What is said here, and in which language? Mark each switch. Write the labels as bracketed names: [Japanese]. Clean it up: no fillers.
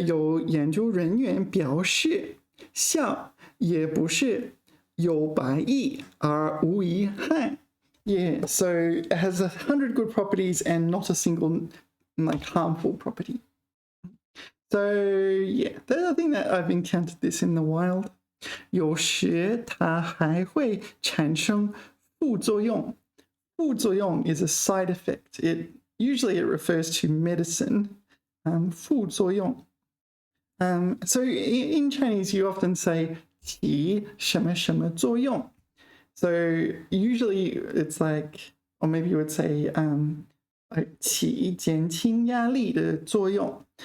[Chinese] 有研究人员表示，笑也不是有白益而无一害。 [English] Yeah, so it has 100 good properties and not a single like harmful property. So yeah, I think that I've encountered this in the wild. [Chinese] 有时它还会产生副作用。 [English] 副作用 is a side effect. Usually it refers to medicine. [Chinese] 副作用. [English] So in Chinese, you often say [Chinese] 起什么什么作用. [English] So usually it's like, or maybe you would say [Chinese] 起减轻压力的作用.